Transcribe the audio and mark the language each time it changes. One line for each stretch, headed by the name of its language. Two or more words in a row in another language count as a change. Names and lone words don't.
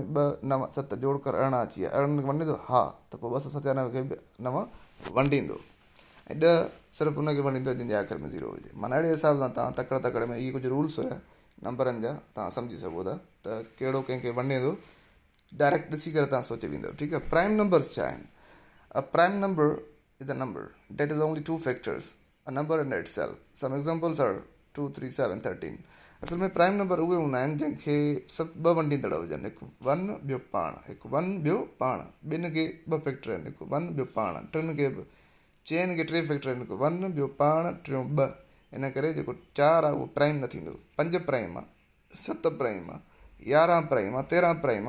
Sindhi: 2 9 7 जोड़ कर 18 अची विया। 18 खे वंडे थो? हा। त पोइ 297 खे बि 9 वंडींदो। ऐं 10 सिर्फ़ु उनखे वंडींदो जंहिंजे आख़िर में 0 हुजे। माना अहिड़े हिसाब सां तव्हां तकड़ में इहे कुझु रूल्स हुया नंबरनि जा, तव्हां सम्झी सघो था त कहिड़ो कंहिंखे वंडे थो। डायरेक्ट ॾिसी करे तव्हां सोचे वेंदव। ठीकु आहे।
English: prime numbers
Sindhi: छा आहिनि?
English: A prime number is a number that has only two factors, a number and itself. Some examples are 2 3 7 13.
Sindhi: असल में
English: prime number
Sindhi: उहे हूंदा आहिनि जंहिंखे सभु 2 वंडींदड़ हुजनि। हिकु 1 ॿियो पाण, हिकु 1 ॿियो पाण। 2 खे 2 फैक्टर आहिनि, हिकु 1 ॿियो पाण। 3 खे बि, 4 खे 3 फैक्टर आहिनि, हिकु 1 ॿियो पाण, टियों 2। इन करे जेको 4 आहे उहो प्राइम न थींदो। 5 प्राइम आहे, 7 प्राइम आहे, 11 प्राइम आहे, 13 प्राइम आहे।